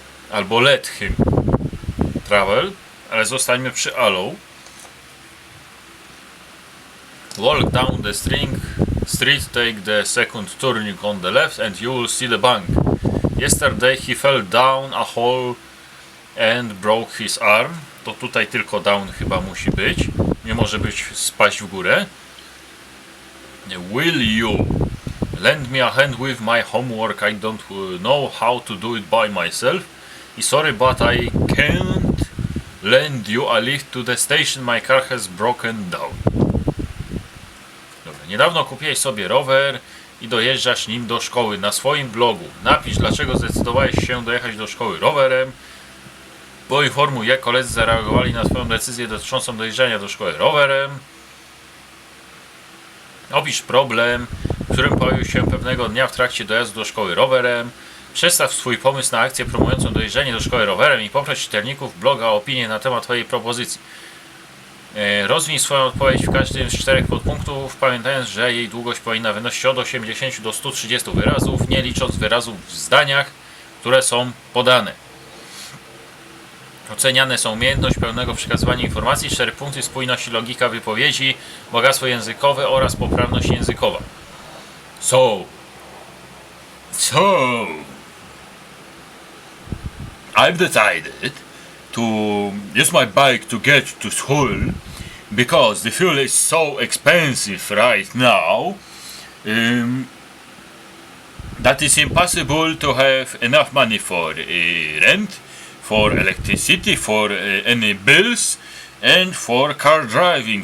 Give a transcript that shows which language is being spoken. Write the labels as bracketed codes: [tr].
[pl] Albo [en] let him travel, [pl] ale zostańmy przy allow. [en] Walk down the street, take the second turning on the left and you will see the bank. Yesterday he fell down a hole and broke his arm. [pl] To tutaj tylko down chyba musi być. Nie może być spaść w górę. [en] Will you lend me a hand with my homework? I don't know how to do it by myself. Sorry, but I can't lend you a lift to the station. My car has broken down. [pl] Dobra, niedawno kupiłeś sobie rower i dojeżdżasz nim do szkoły. Na swoim blogu napisz, dlaczego zdecydowałeś się dojechać do szkoły rowerem. Poinformuj, jak koledzy zareagowali na swoją decyzję dotyczącą dojeżdżania do szkoły rowerem. Opisz problem, w którym pojawił się pewnego dnia w trakcie dojazdu do szkoły rowerem. Przedstaw swój pomysł na akcję promującą dojeżdżanie do szkoły rowerem i poproś czytelników bloga o opinię na temat twojej propozycji. Rozwij swoją odpowiedź w każdym z 4 podpunktów, pamiętając, że jej długość powinna wynosić od 80 do 130 wyrazów, nie licząc wyrazów w zdaniach, które są podane. Oceniane są umiejętność pełnego przekazywania informacji, 4 punkty, spójność i logika wypowiedzi, bogactwo językowe oraz poprawność językowa. [en] So I've decided to use my bike to get to school because the fuel is so expensive right now that it's impossible to have enough money for rent, for electricity, for any bills, and for car driving.